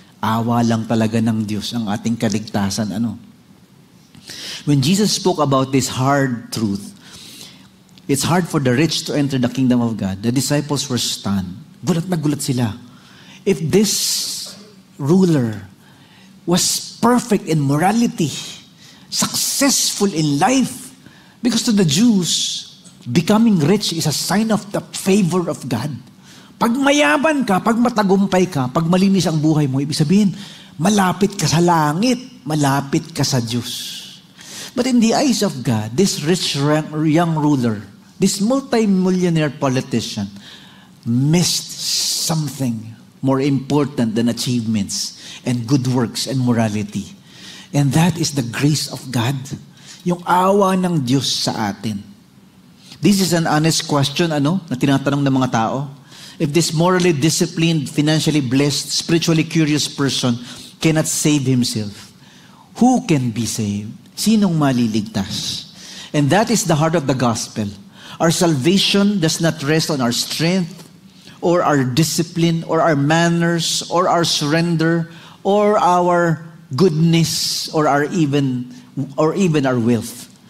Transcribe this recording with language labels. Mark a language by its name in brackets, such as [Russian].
[Filipino] Awa lang talaga ng Diyos ang ating kaligtasan. [English] When Jesus spoke about this hard truth, it's hard for the rich to enter the kingdom of God. The disciples were stunned. [Filipino] Gulat na gulat sila. [English] If this ruler was perfect in morality, successful in life, because to the Jews, becoming rich is a sign of the favor of God. [Filipino] Pag mayaman ka, pag matagumpay ka, pag malinis ang buhay mo, ibig sabihin, malapit ka sa langit, malapit ka sa Diyos. [English] But in the eyes of God, this rich young ruler, this multi-millionaire politician, missed something more important than achievements and good works and morality. And that is the grace of God. [Filipino] Yung awa ng Diyos sa atin. [English] This is an honest question, [Filipino] na tinatanong ng mga tao. [English] If this morally disciplined, financially blessed, spiritually curious person cannot save himself, who can be saved? [Filipino] Sinong maliligtas? [English] And that is the heart of the gospel. Our salvation does not rest on our strength, or our discipline, or our manners, or our surrender, or our goodness, or even our wealth.